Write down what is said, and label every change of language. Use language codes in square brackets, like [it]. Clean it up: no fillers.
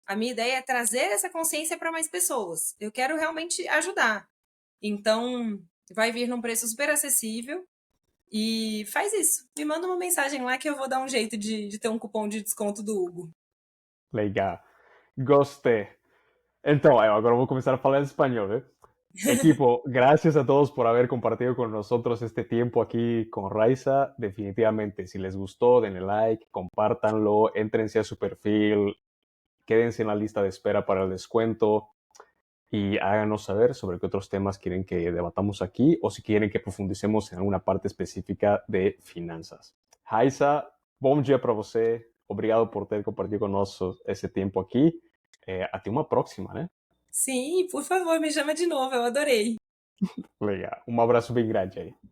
[pt] A minha ideia é trazer essa consciência para mais pessoas. Eu quero realmente ajudar. Então, vai vir num preço super acessível e faz isso. Me manda uma mensagem lá que eu vou dar um jeito de ter um cupom de desconto do Hugo. Legal. Gostei. Então, agora vou começar a falar [es] en español, ¿eh? Equipo, gracias a todos por haber compartido con nosotros este tiempo aquí con Raiza. Definitivamente, si les gustó, denle like, compártanlo, entrense a su perfil, quédense en la lista de espera para el descuento y háganos saber sobre qué otros temas quieren que debatamos aquí o si quieren que profundicemos en alguna parte específica de finanças. [pt] Raiza, bom dia para você. Obrigado por ter compartido conosco esse tempo aqui. Até uma próxima, né? Sim, por favor, me chama de novo, eu adorei. Legal. Um abraço bem grande aí.